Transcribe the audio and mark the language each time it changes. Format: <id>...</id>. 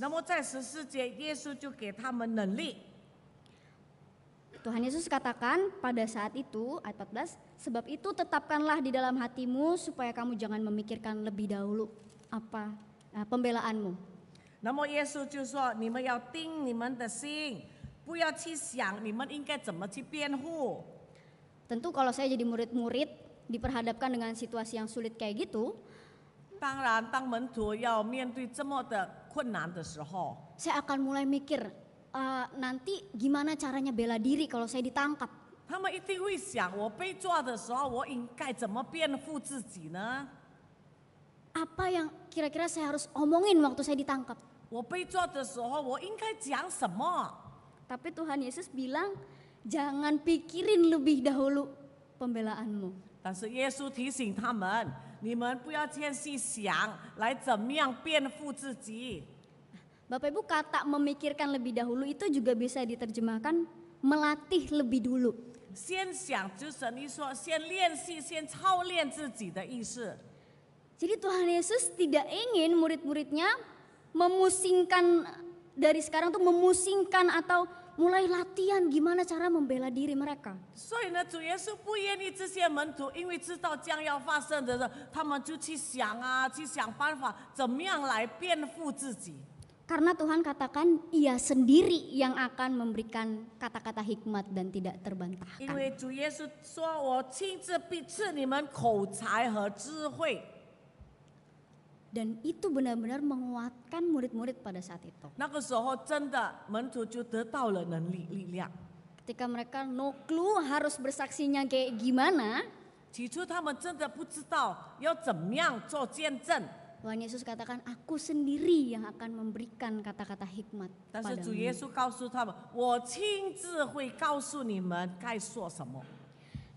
<zh>那么在14节，耶稣就给他们能力。</zh> <id>Tuhan Yesus katakan pada saat itu, ayat 14, sebab itu tetapkanlah di dalam hatimu supaya kamu jangan memikirkan lebih dahulu pembelaanmu.</id> <zh>那么耶稣就说：“你们要定你们的心，不要去想你们应该怎么去辩护。</zh> <id>Tentu kalau saya jadi murid-murid diperhadapkan dengan situasi yang sulit kayak gitu,</id> <zh>当然，当门徒要面对这么的困难的时候，</zh> <id>saya akan mulai mikir, nanti gimana caranya bela diri kalau saya ditangkap.</id> <zh>他们一定会想：我被抓的时候，我应该怎么辩护自己呢？</zh> <id>Apa yang kira-kira saya harus omongin waktu saya ditangkap?</id> <zh>我被抓的时候，我应该讲什么？</zh> <id>Tapi Tuhan Yesus bilang, jangan pikirin lebih dahulu pembelaanmu.</id> <zh>但是耶稣提醒他们：你们不要先去想来怎么样辩护自己。</zh> <id>Bapak Ibu, kata memikirkan lebih dahulu itu juga bisa diterjemahkan melatih lebih dulu.</id> <zh>先想就等于说先练习、先操练自己的意思。</zh> <id>Jadi Tuhan Yesus tidak ingin murid-muridnya memusingkan dari sekarang tuh memusingkan atau mulai latihan gimana cara membela diri mereka.</id> <zh>所以呢，主耶稣不愿意这些门徒，因为知道将要发生的时候，他们就去想去想办法，怎么样来辩护自己。</zh> <id>Karena Tuhan katakan ia sendiri yang akan memberikan kata-kata hikmat dan tidak terbantahkan.</id> <zh>为主耶稣说：“我亲自必赐你们口才和智慧。”</zh> <id>Dan itu benar-benar menguatkan murid-murid pada saat itu.</id> <zh>那个时候，真的门徒就得到了能力、力量。</zh> <id>Ketika mereka</id> <en>no clue</en> <id>harus bersaksinya kayak gimana,</id> <zh>起初他们真的不知道要怎么样做见证，</zh> <id>Tuhan Yesus katakan, aku sendiri yang akan memberikan kata-kata hikmat</id> <zh>但是主耶</zh> <id>padamu.</id> <zh>稣告诉他们：“我亲自会告诉你们该说什么。”</zh>